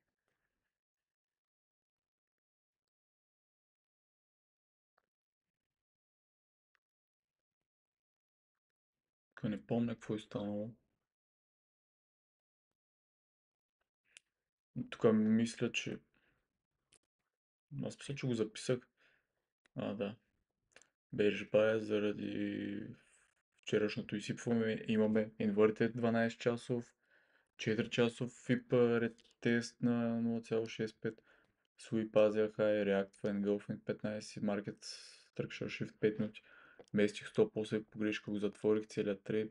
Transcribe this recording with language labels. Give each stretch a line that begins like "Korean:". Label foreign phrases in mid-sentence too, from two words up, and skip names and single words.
Bulgarian: Тук не помня какво е станало. Тук мисля, че... Аз мисля, че го записах. Да.
English: Bearish bias
Bulgarian: заради вчерашното изсипване. Имаме inverted 12 часов, 4 часов FIP ретест на 0,65.
English: Sweep Asia High, React Engulfing 15, Market Structure Shift 5 минути.
Bulgarian: Местих 100, после по грешка го затворих целият трейд.